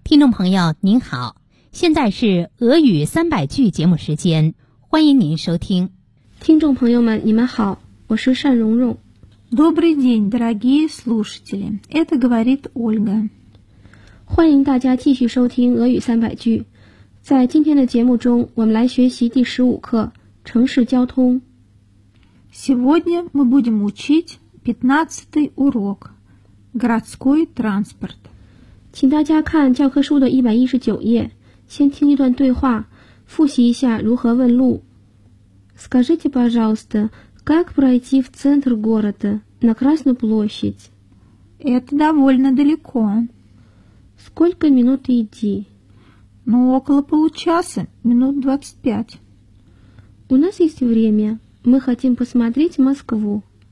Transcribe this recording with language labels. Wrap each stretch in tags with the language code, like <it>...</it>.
<zh>朋友您好，现在是俄语三百句节目时间，欢迎您收听。听众朋友们，你们好，我是单蓉蓉。</zh> <ru>Добрый день, дорогие слушатели, это говорит Ольга。</ru> <zh>欢迎大家继续收听俄语三百句。在今天的节目中，我们来学习第十五课《城市交通》。</zh> <ru>Сегодня мы будем учить 15-й урок «Городской транспорт».</ru> <zh>请大家看教科书的119页，先听一段对话，复习一下如何问路。</zh> <ru>Скажите, пожалуйста, как пройти в центр города, на Красную площадь? Это довольно далеко. Сколько минут идти? Ну, около получаса, минут 25. У нас есть время, мы хотим посмотреть Москву.</ru>